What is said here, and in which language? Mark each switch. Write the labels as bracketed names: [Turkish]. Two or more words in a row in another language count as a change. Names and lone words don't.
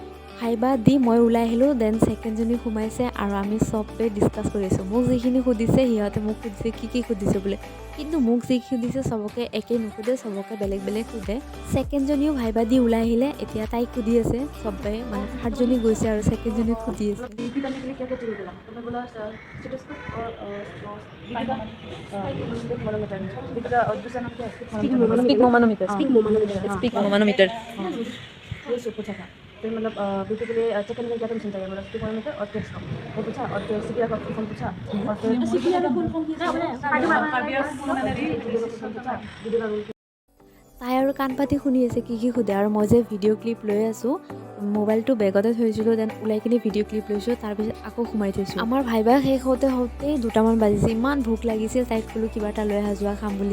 [Assamese] ভাইবা দি মই ওলাই আহিলোঁ, দেন ছেকেণ্ডজনী সোমাইছে আৰু আমি চবে ডিছকাছ কৰি আছোঁ। মোক যিখিনি সুধিছে সিহঁতে মোক সুধিছে কি সুধিছে বোলে, কিন্তু মোক যি সুধিছে চবকে একে নুসুধে, চবকে বেলেগ বেলেগ সোধে। ছেকেণ্ডজনীও ভাইবা দি ওলাই আহিলে, এতিয়া তাইক সুধি আছে চবে, মানে থাৰ্ডজনী গৈছে আৰু ছেকেণ্ডজনীক সুধি আছে। [Hindi] फिर मतलब बीपी के लिए चेक करने के लिए क्या कंडीशन चाहिए, मतलब स्टिक मोनोमीटर और टेस्ट कप वो पूछा, और फिर सीपीआर का फुल पूछा, और फिर सीपीआर का [English] full form [Hindi] पूछा, [Assamese] তাই আৰু কাণ পাতি শুনি আছে কি সোধে, আৰু মই যে [English] video clip [Assamese] লৈ আছোঁ, মোবাইলটো বেগতে থৈছিলোঁ, দেন ওলাই কিনে [English] video clip [Assamese] লৈছোঁ, তাৰপিছত আকৌ সোমাই থৈছোঁ। আমাৰ ভাইবা শেষ হওঁতেই 2টামান বাজিছে। ইমান ভোক লাগিছিল, তাইক ক'লোঁ কিবা এটা লৈ যোৱা খাম বুলি।